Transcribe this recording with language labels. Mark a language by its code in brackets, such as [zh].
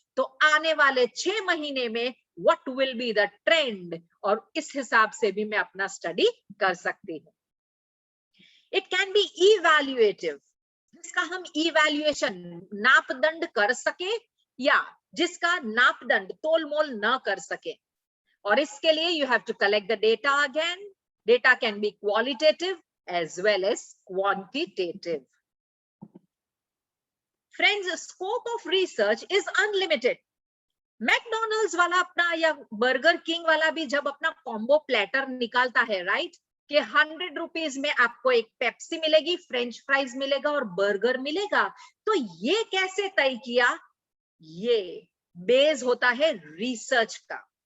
[hi] तो आने वाले 6 महीने में [en] what will be the trend, [hi] और इस हिसाब से भी मैं अपना स्टडी कर सकती हूँ। [en] it can be evaluative, [hi] जिसका हम इवैल्यूएशन नापदंड कर सके या जिसका नापदंड तोलमोल न कर सके। और इसके लिए [en] you have to collect the data again. Data can be qualitative as well as quantitative. Friends, scope of research is unlimited. [hi] McDonald's वाला अपना या बर्गर किंग वाला भी जब अपना कॉम्बो प्लेटर निकालता है, राइट, कि 100 रुपीज में आपको एक पेप्सी मिलेगी, फ्रेंच फ्राइज मिलेगा और बर्गर मिलेगा। तो ये कैसे तय किया? ये बेस होता है रिसर्च का।